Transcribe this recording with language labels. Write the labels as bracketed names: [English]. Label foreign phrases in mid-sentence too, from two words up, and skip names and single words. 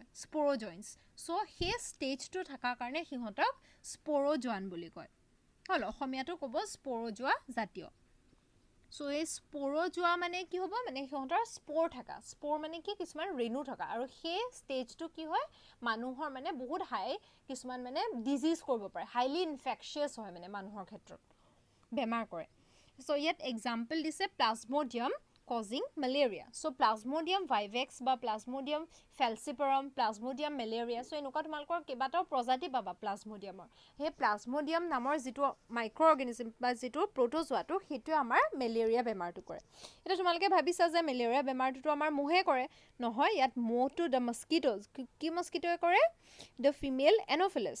[English] sporozoans so [Assamese] হে ষ্টেজটো থাকা কাৰণে হিহঁতক sporozoan বুলি কয় হল অসমীয়াটো ক'ব স্পোৰোজোৱা জাতীয় সো এই স্পোৰোজোৱা মানে কি হ'ব মানে হিহঁতৰ স্পোৰ থাকা স্পোৰ মানে কি কিছুমান ৰেণু থাকা আৰু হে ষ্টেজটো কি হয় মানুহৰ মানে বহুত হাই কিছুমান মানে ডিজিজ কৰিব পাৰে [English] highly infectious [Assamese] হয় মানে মানুহৰ ক্ষেত্ৰত বেমাৰ কৰে সো ইয়াত এক্সাম্পল দিছে প্লাজমোডিয়াম [English] causing malaria. So Plasmodium vivax বা Plasmodium falciparum, Plasmodium malaria. [Assamese] So এনেকুৱা তোমালোকৰ কেইবাটাও প্ৰজাতি পাবা প্লাজমোডিয়ামৰ। সেই প্লাজমোডিয়াম নামৰ যিটো মাইক্ৰ'অৰ্গেনিজম বা যিটো প্ৰটোজোৱাটো সেইটোৱে আমাৰ মেলেৰিয়া বেমাৰটো কৰে। এতিয়া তোমালোকে ভাবিছা যে মেলেৰিয়া বেমাৰটোতো আমাৰ মহে কৰে। নহয়, ইয়াত মহটো [English] the mosquitoes [Assamese] কি মস্কিটোৱে কৰে? [English] the female Anopheles.